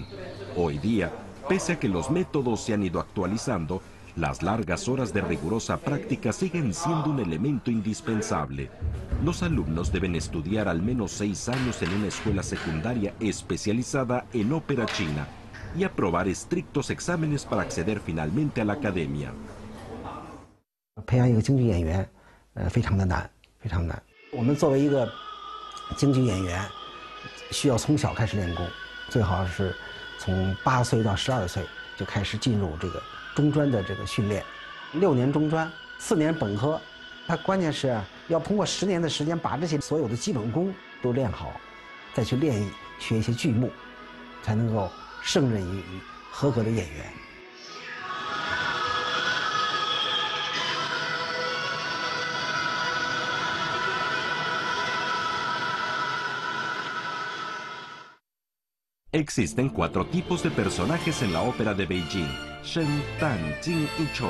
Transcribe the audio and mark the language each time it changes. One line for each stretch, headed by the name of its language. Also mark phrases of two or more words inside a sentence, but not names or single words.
Spanish: Hoy día, pese a que los métodos se han ido actualizando, las largas horas de rigurosa práctica siguen siendo un elemento indispensable. Los alumnos deben estudiar al menos 6 años en una escuela secundaria especializada en ópera china y aprobar estrictos exámenes para acceder finalmente a la academia.
Chinese: 培养一个京剧演员，非常的难，非常难。我们作为一个京剧演员，需要从小开始练功，最好是从8岁到12岁就开始进入这个中专的这个训练，6年中专，4年本科。它关键是要通过10年的时间，把这些所有的基本功都练好，再去学一些剧目，才能够胜任于合格的演员。
Spanish: Existen 4 tipos de personajes en la ópera de Beijing: Shen, Tan, Jing y Chou.